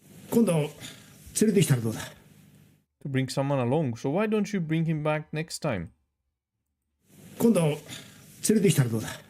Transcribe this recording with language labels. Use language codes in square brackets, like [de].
[ja] 今度連れてきたらどうだ? [en] To bring someone along. So why don't you bring him back next time? [ja] 今度連れてきたらどうだ?